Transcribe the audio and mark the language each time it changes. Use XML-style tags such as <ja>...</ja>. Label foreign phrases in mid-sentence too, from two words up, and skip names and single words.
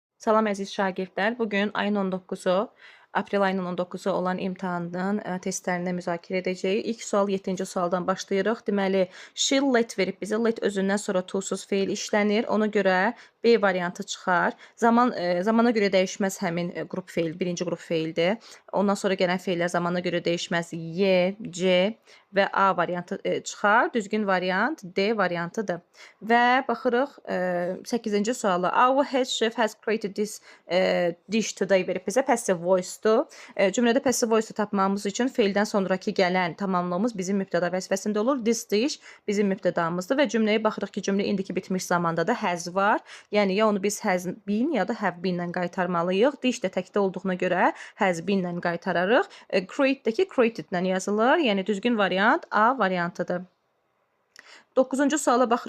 <az>Salam əziz şagirdlər. Bugün ayın 19-u, aprel ayının 19-u olan imtahanın testlərini müzakirə edəcəyik. İlk sual 7-ci sualdan başlayırıq. Deməli,</az> <en>she let</en> <az>verib bizə. Let özündən sonra to-suz feil işlənir. Ona görə B variantı çıxar. Zamana görə dəyişməz həmin qrup feil, birinci qrup feildir. Ondan sonra gələn feillər zamana görə dəyişməz. Y, C və A variantı çıxar. Düzgün variant D variantıdır. Və baxırıq 8-ci suala.</az> <en>Our head chef has created this dish today</en> <az>verib bizə</az> <en>passive voice-dur.</en> <az>Cümlədə</az> <en>passive voice-u</en> <az>tapmamız üçün feildən sonraki gələn tamamlığımız bizim mübtəda vəzifəsində olur.</az> <en>This dish</en> <az>bizim mübtədamızdır və cümləyə baxırıq ki, cümlə indiki bitmiş zamanda da has var. Yəni ya onu biz</az> <en>has been</en> <az>ya da</az> <en>have been-lə</en> <az>qaytarmalıyıq. Dish də təkdə olduğuna görə</az> <en>has been-lə</en> <az>qaytararıq. Create-dəki created-lə yazılır. Yəni düzgün variant A variantıdır. 9-cu suala baxırıq.</az>